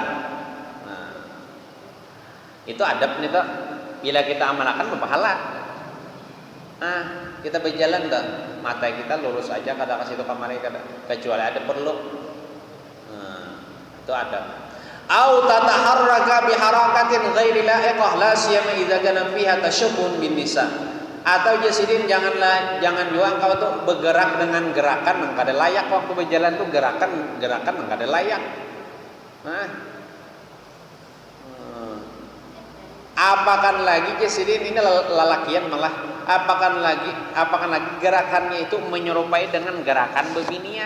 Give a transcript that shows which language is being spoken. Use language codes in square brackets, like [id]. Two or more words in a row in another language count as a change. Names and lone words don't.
[bjn] Nah, itu adab nih toh. Bila kita amalkan berpahala. Kita berjalan dah, mata kita lurus aja kada kasih to kamari kada, kecuali ada perlu. Itu adab. [ar] أو تتحرك بحركة غير لائقة لا سيما إذا كان فيها تشبه بالنساء. [bjn] Atau jasidin jangan juga engkau tuh bergerak dengan gerakan yang kada layak waktu berjalan tuh gerakan yang kada layak. Apakan lagi jasidin ini lalakian malah apakan lagi gerakannya itu menyerupai dengan gerakan bebinian.